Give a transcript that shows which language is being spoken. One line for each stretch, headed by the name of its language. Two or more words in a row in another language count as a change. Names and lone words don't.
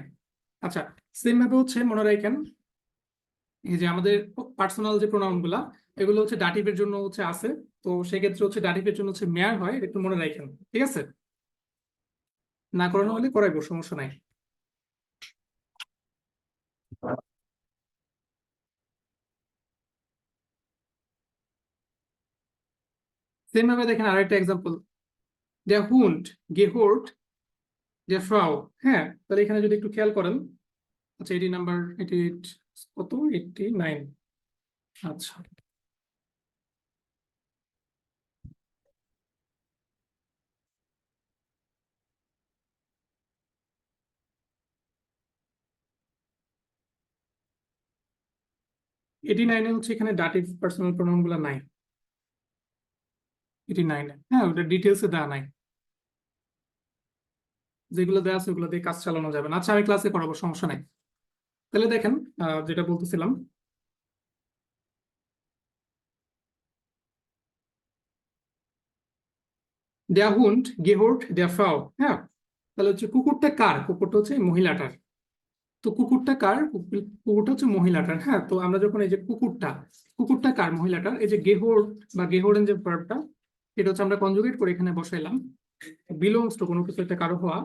Bangla: আচ্ছা, সেম ভাবে হচ্ছে মনে রাখেন এই যে আমাদের পার্সোনাল যে প্রোনাউন গুলা এগুলো হচ্ছে ডাটিভের জন্য হচ্ছে আছে, তো সেক্ষেত্রে হচ্ছে ডাটিভের জন্য হচ্ছে মেয়ার হয়, এটা একটু মনে রাখেন, ঠিক আছে। না করানো হলে করাইবো, সমস্যা নাই। সেম ভাবে দেখেন আরেকটা এক্সাম্পল,
German: der Hund gehört der Frau।
Bangla: হ্যাঁ, তাহলে এখানে যদি একটু খেয়াল করেন, আচ্ছা এটি নাম্বার 88, কত 89। আচ্ছা, এটি 89 হচ্ছে এখানে ডাটিভ পার্সোনাল প্রোনাউন গুলো নাই। 89, হ্যাঁ ওটা ডিটেলসে দেওয়া নাই, যেগুলো দেওয়া আছে ওগুলো দিয়ে কাজ চালানো যাবে না। আচ্ছা, আমি ক্লাসে করাবো, সমস্যা নাই। তাহলে দেখেন যেটা বলতেছিলাম,
German: der Hund gehört der Frau,
Bangla: হ্যাঁ, তাহলে হচ্ছে কুকুরটা কার, কুকুরটা হচ্ছে এই মহিলাটার। তো কুকুরটা কার, কুকুরটা হচ্ছে মহিলাটার। হ্যাঁ, তো আমরা যখন এই যে কুকুরটা, কুকুরটা কার, মহিলাটার, এই যে গেহোর বা গেহোরেন যে ভার্বটা, এটা হচ্ছে আমরা কনজুগেট করে এখানে বসাইলাম,
English: belongs to
Bangla: কোনো কিছু একটা কারো হওয়া।